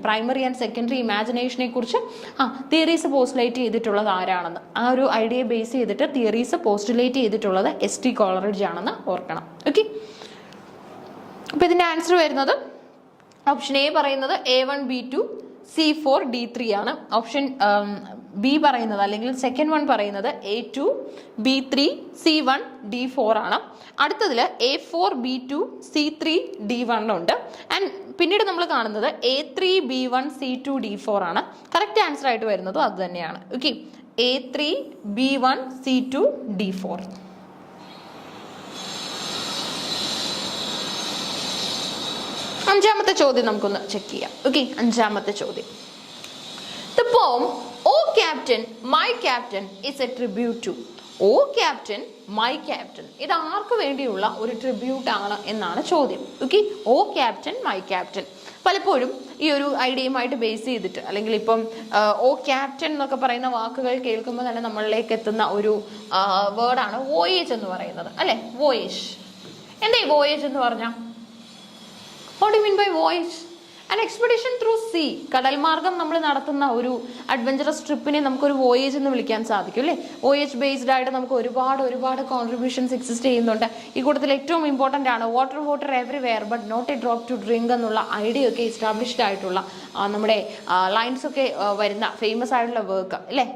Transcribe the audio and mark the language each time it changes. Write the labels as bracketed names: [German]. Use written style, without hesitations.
[Malayalam] Primary and secondary ഇമാജിനേഷനെ കുറിച്ച് theories postulate ചെയ്തിട്ടുള്ളത് ആരാണെന്ന്, ആ ഒരു ഐഡിയ ബേസ് ചെയ്തിട്ട് തിയറീസ് പോസ്റ്റുലേറ്റ് ചെയ്തിട്ടുള്ളത് ST കോളറിഡ്ജ് ആണെന്ന് ഓർക്കണം. ഓക്കെ, അപ്പൊ ഇതിന്റെ ആൻസർ വരുന്നത് ഓപ്ഷൻ എ പറയുന്നത് A1 B2 C4 D3 ആണ്. ഓപ്ഷൻ ബി പറയുന്നത് അല്ലെങ്കിൽ സെക്കൻഡ് വൺ പറയുന്നത് A2 B3 C1 D4 ആണ്. അടുത്തതിൽ A4 B2 C3 D1 ഉണ്ട്. ആൻഡ് പിന്നീട് നമ്മൾ കാണുന്നത് A3 B1 C2 D4 ആണ്. കറക്റ്റ് ആൻസർ ആയിട്ട് വരുന്നതും അത് തന്നെയാണ്. Okay, A3 B1 C2 D4. അഞ്ചാമത്തെ ചോദ്യം നമുക്കൊന്ന് ചെക്ക് ചെയ്യാം. ഓക്കെ, അഞ്ചാമത്തെ ചോദ്യം. [English] The poem O Captain, My Captain is a tribute to. O Captain, My Captain. [Malayalam] ഇത് ആർക്ക് വേണ്ടിയുള്ള ഒരു ട്രിബ്യൂട്ട് ആണ് എന്നാണ് ചോദ്യം. [English] Okay, O Captain, My Captain. [Malayalam] പലപ്പോഴും ഈ ഒരു ഐഡിയയുമായിട്ട് ബേസ് ചെയ്തിട്ട് അല്ലെങ്കിൽ ഇപ്പം ഓ ക്യാപ്റ്റൻ എന്നൊക്കെ പറയുന്ന വാക്കുകൾ കേൾക്കുമ്പോൾ തന്നെ നമ്മളിലേക്ക് എത്തുന്ന ഒരു വേർഡാണ് വോയേജ് എന്ന് പറയുന്നത്, അല്ലെ? വോയേജ്. എന്താ ഈ വോയേജ് എന്ന് പറഞ്ഞാൽ? [English] What do you mean by voyage? An expedition through sea. [Malayalam] കടൽ മാർഗം നമ്മൾ നടത്തുന്ന ഒരു അഡ്വഞ്ചറസ് ട്രിപ്പിനെ നമുക്കൊരു വോയേജ് എന്ന് വിളിക്കാൻ സാധിക്കും, അല്ലേ? വോയേജ് ബേസ്ഡ് ആയിട്ട് നമുക്ക് ഒരുപാട് കോൺട്രിബ്യൂഷൻസ് എക്സിസ്റ്റ് ചെയ്യുന്നുണ്ട്. ഈ കൂട്ടത്തിൽ ഏറ്റവും ഇമ്പോർട്ടൻ്റ് ആണ് [English] water everywhere but not a drop to drink [Malayalam] എന്നുള്ള ഐഡിയ ഒക്കെ എസ്റ്റാബ്ലിഷ്ഡ് ആയിട്ടുള്ള നമ്മുടെ ലൈൻസ് ഒക്കെ വരുന്ന ഫേമസ് ആയിട്ടുള്ള വർക്ക്, അല്ലേ?